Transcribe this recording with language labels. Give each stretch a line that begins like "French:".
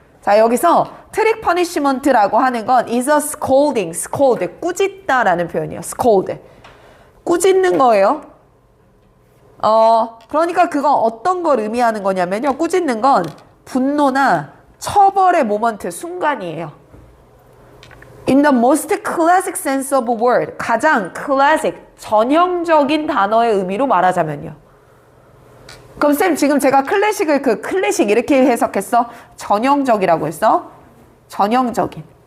Korean: 자, 여기서 트릭 퍼니시먼트라고 하는 건
English: is a scolding,
Korean: scold, 꾸짖다라는 표현이에요. scold. 꾸짖는 거예요. 그러니까 그건 어떤 걸 의미하는 거냐면요. 꾸짖는 건 분노나 처벌의 모먼트, 순간이에요.
English: In the most classic sense of a word.
Korean: 가장 classic, 전형적인 단어의 의미로 말하자면요. 그럼 쌤 지금 제가 클래식을 클래식 이렇게 해석했어? 전형적이라고 했어? 전형적인.